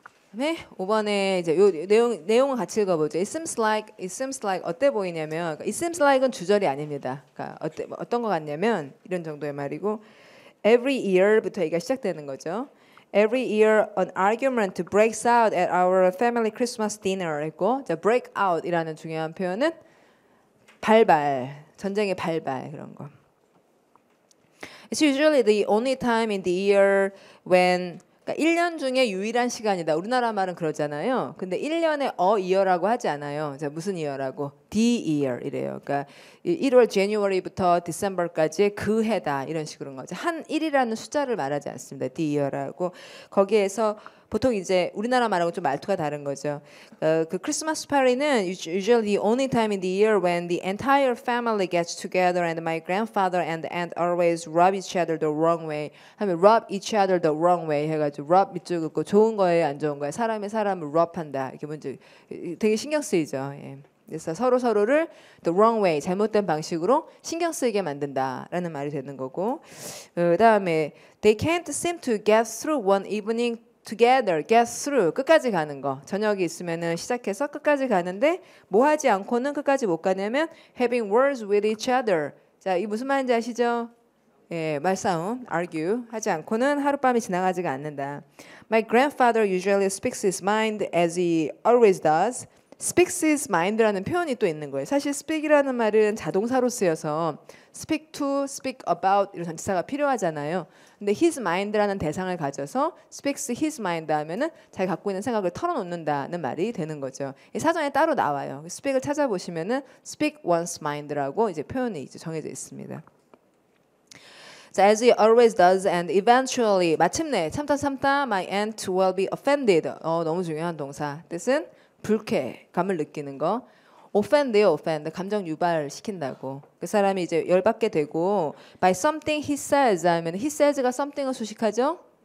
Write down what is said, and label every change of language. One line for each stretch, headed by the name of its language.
Korean: 네, 5번에 이제 요 내용을 같이 읽어보죠.
English: It seems like
Korean: 어때 보이냐면 it seems like은 주절이 아닙니다. 그러니까 어떤 것 같냐면 이런 정도의 말이고 every year부터 얘기가 시작되는 거죠.
English: Every year an argument breaks out at our family Christmas dinner 했고 자
Korean: break out이라는 중요한 표현은 발발, 전쟁의 발발 그런 거.
English: It's usually the only time in the year when
Korean: 그러니까 1년 중에 유일한 시간이다. 우리나라 말은 그러잖아요. 근데 1년에 year라고 하지 않아요. 자, 무슨 year라고?
English: the year 이래요.
Korean: 그러니까 1월 January부터 December까지의 그 해다. 이런 식으로 거죠. 한 1이라는 숫자를 말하지 않습니다.
English: the year라고.
Korean: 거기에서 보통 이제 우리나라 말하고 좀 말투가 다른 거죠. 그 크리스마스 파티는
English: usually the only time in the year when the entire family gets together and my grandfather and aunt always rub each other the wrong way.
Korean: 하면 rub each other the wrong way 해가지고 rub 밑줄 긋고 좋은 거예요, 안 좋은 거예요. 사람이 사람을 rub한다. 이렇게 먼저 되게 신경 쓰이죠. 예. 그래서 서로를 the wrong way 잘못된 방식으로 신경 쓰이게 만든다라는 말이 되는 거고 그다음에
English: they can't seem to get through one evening together,
Korean: get through 끝까지 가는 거. 저녁이 있으면은 시작해서 끝까지 가는데 뭐 하지 않고는 끝까지 못 가냐면
English: having words with each other.
Korean: 자, 이 무슨 말인지 아시죠? 예, 말싸움, argue 하지 않고는 하룻밤이 지나가지가 않는다.
English: My grandfather usually speaks his mind as he always does.
Korean: speaks his mind라는 표현이 또 있는 거예요. 사실 speak이라는 말은 자동사로 쓰여서 speak to, speak about 이런 전치사가 필요하잖아요. 근데 his mind라는 대상을 가져서 speaks his mind 하면은 자기 갖고 있는 생각을 털어놓는다는 말이 되는 거죠. 이 사전에 따로 나와요. speak을 찾아보시면은 speak one's mind라고 이제 표현이 이제 정해져 있습니다.
English: 자, as he always does and eventually
Korean: 마침내 참다
English: my aunt will be offended.
Korean: 너무 중요한 동사. 뜻은 불쾌감을 느끼는 거. offend요, offend. 감정 유발시킨다고. 그 사람이 이제 열받게 되고 by something he says 하면 he says가 something을 수식하죠.